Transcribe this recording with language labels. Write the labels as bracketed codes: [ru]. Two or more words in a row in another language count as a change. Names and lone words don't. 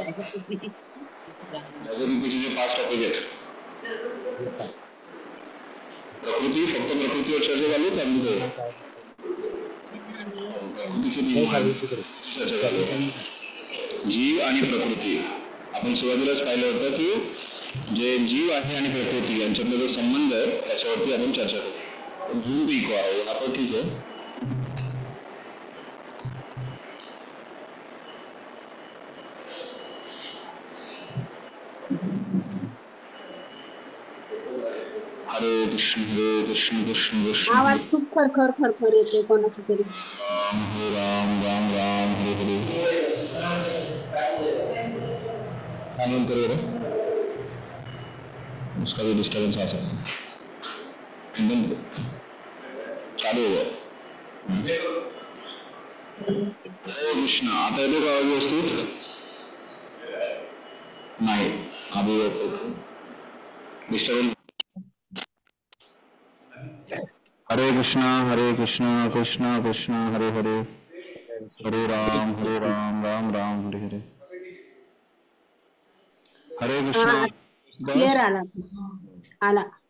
[mr] भगवद्गीतेचे जे पाच टॉपिक आहेत प्रकृती, फक्त प्रकृतीवर चर्चा चालू आहे त्यामध्ये प्रकृतीचे नियम आहेत चर्चा चालू आहे। जीव आणि प्रकृती आपण सुरुवातीलाच पाहिलं होतं की जे जीव आहे आणि प्रकृती यांच्यातला जो संबंध आहे त्याच्यावरती आपण चर्चा करू। झूम भी इको आहे आपण ठीक आहे। हरे कृष्ण कृष्ण कृष्ण आवाज खूप खरखर येतोय कोणाचा तरी। राम राम हरे हरे। [hi] नंतर उसका भी डिस्टर्बेंस आ सकता है एकदम चालू हो गया। [mr] हरे कृष्ण आता येतो का व्यवस्थित? नाही अभी डिस्टर्बेंस। हरे कृष्ण कृष्ण कृष्ण हरे हरे हरे राम राम राम हरे हरे। हरे कृष्ण क्लिअर आला आला।